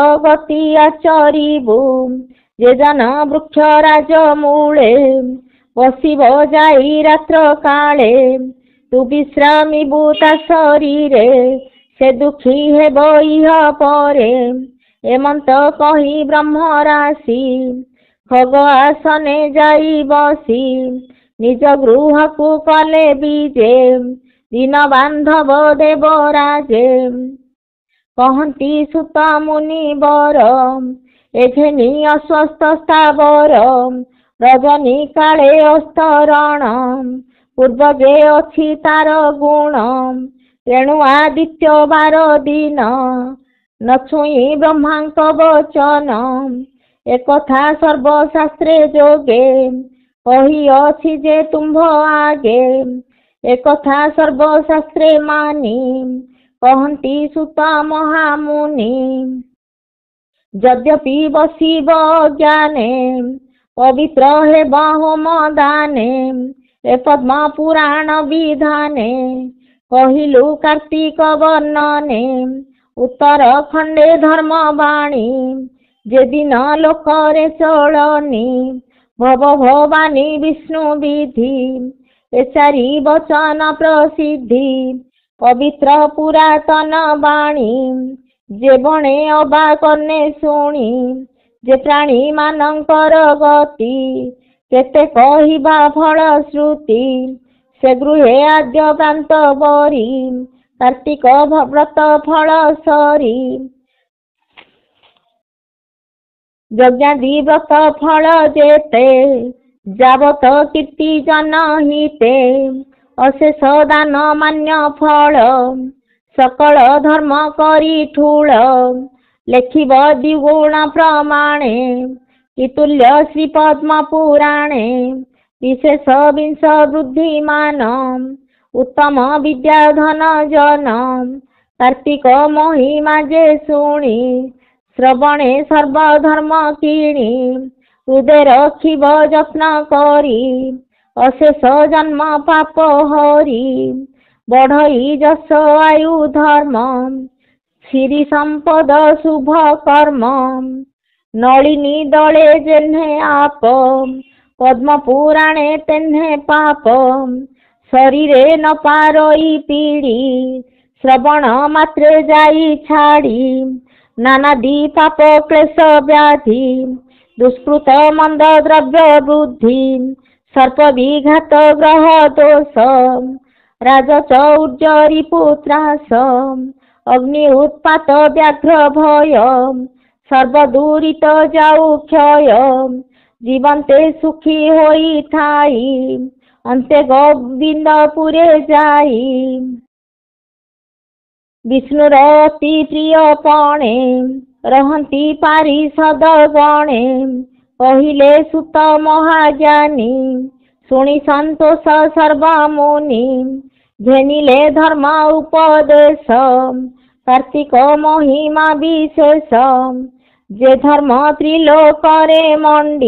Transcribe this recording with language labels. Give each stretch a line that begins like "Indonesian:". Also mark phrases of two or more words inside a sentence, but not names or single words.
Odia: ଗତି ଆଚରିବୁ ଯେ ଜନ ବୃକ୍ଷ ରାଜ ମୂଳେ ବସିବ ଯାଇ ରାତ୍ର କାଳେ ତୁ ବିଶ୍ରାମିବୁ ତା ଶରୀରେ ସେ ଦୁଃଖୀ ହେବ ଇହ ପରେ ଏମନ୍ତ କହି ବ୍ରହ୍ମ ରାଶି ଖଗ ଆସନେ ଯାଇ ବସି ନିଜ ଗୃହକୁ କଲେ ବିଜେ ଦିନ ବାନ୍ଧବ ଦେବ ରାଜେ। କହନ୍ତି ସୁତ ମୁନିବର ଏଘେନି ଅସ୍ୱସ୍ଥ ସ୍ଥାବର ରଜନୀ କାଳେ ଅସ୍ତରଣ ପୂର୍ବ ଯେ ଅଛି ତାର ଗୁଣ ତେଣୁ ଆଦିତ୍ୟ ବାର ଦିନ ନ ଛୁଇଁ ବ୍ରହ୍ମାଙ୍କ ବଚନ ଏକଥା ସର୍ବଶାସ୍ତ୍ରେ ଯୋଗେ କହି ଅଛି ଯେ ତୁମ୍ଭ ଆଗେ ଏକଥା ସର୍ବଶାସ୍ତ୍ରେ ମାନି କହନ୍ତି ସୁତ ମହାମୁନି ଯଦ୍ୟପି ବସିବ ଜ୍ଞାନେ ପବିତ୍ର ହେବ ହୋମ ଦାନେ ଏ ପଦ୍ମ ପୁରାଣ ବିଧାନେ କହିଲୁ କାର୍ତ୍ତିକ ବର୍ଣ୍ଣନେ ଉତ୍ତର ଖଣ୍ଡେ ଧର୍ମ ବାଣୀ ଯେ ଦିନ ଲୋକରେ ଚଳନୀ ଭବ ଭବାନୀ ବିଷ୍ଣୁ ବିଧି ଏ ଚାରି ବଚନ ପ୍ରସିଦ୍ଧି ପବିତ୍ର ପୁରାତନ ବାଣୀ ଯେ ବଣେ ଅବା କନେ ଶୁଣି ଯେ ପ୍ରାଣୀ ମାନକର ଗତି କେତେ କହିବା ଫଳ ଶ୍ରୁତି ସେ ଗୃହେ ଆଦ୍ୟ ପ୍ରାନ୍ତ ବରି କାର୍ତ୍ତିକ ବ୍ରତ ଫଳ ସରି ଯଜ୍ଞାଦି ବ୍ରତ ଫଳ ଯେତେ ଯାବତ କୀର୍ତ୍ତି ଜନହିତେ ଅଶେଷ ଦାନ ମାନ୍ୟ ଫଳ ସକଳ ଧର୍ମ କରି ଠୁଳ ଲେଖିବ ଦ୍ୱିଗୁଣ ପ୍ରମାଣେ ତୁଲ୍ୟ ଶ୍ରୀ ପଦ୍ମ ପୁରାଣେ ବିଶେଷ ବିଂଶ ବୁଦ୍ଧିମାନ ଉତ୍ତମ ବିଦ୍ୟାଧନ ଜନ କାର୍ତ୍ତିକ ମହିମା ଯେ ଶୁଣି ଶ୍ରବଣେ ସର୍ବଧର୍ମ କିଣି ହୃଦୟ ରଖିବ ଯତ୍ନ କରି ଅଶେଷ ଜନ୍ମ ପାପ ହରି ବଢ଼ଇ ଯଶ ଆୟୁ ଧର୍ମ ଶ୍ରୀ ସମ୍ପଦ ଶୁଭ କର୍ମ ନଳିନୀ ଦଳେ ଯେହ୍ନେ ଆପ ପଦ୍ମ ପୁରାଣେ ତେହ୍ନେ ପାପ ଶରୀରେ ନ ପାରଇ ପୀଡ଼ି ଶ୍ରବଣ ମାତ୍ରେ ଯାଇ ଛାଡ଼ି ନାନାଦି ପାପ କ୍ଳେଶ ବ୍ୟାଧି ଦୁଷ୍କୃତ ମନ୍ଦ ଦ୍ରବ୍ୟ ବୁଦ୍ଧି ସର୍ପ ବିଘାତ ଗ୍ରହ ଦୋଷ ରାଜଚୌର୍ଯ୍ୟ ପୁତ୍ରାସ ଅଗ୍ନି ଉତ୍ପାତ ବ୍ୟାଘ୍ର ଭୟ ସର୍ବଦୂରିତ ଯାଉ କ୍ଷୟ ଜୀବନ୍ତେ ସୁଖୀ ହୋଇ ଠାଇଁ ଅନ୍ତେ ଗୋବିନ୍ଦପୁରେ ଯାଇ ବିଷ୍ଣୁର ଅତି ପ୍ରିୟ ପଣେ ରହନ୍ତି ପାରିଷଦ ଗଣେ କହିଲେ ସୁତ ମହାଜ୍ଞାନୀ ଶୁଣି ସନ୍ତୋଷ ସର୍ବମୁନି ଘେନିଲେ ଧର୍ମ ଉପଦେଶ କାର୍ତ୍ତିକ ମହିମା ବିଶେଷ ଯେ ଧର୍ମ ତ୍ରିଲୋକରେ ମଣ୍ଡି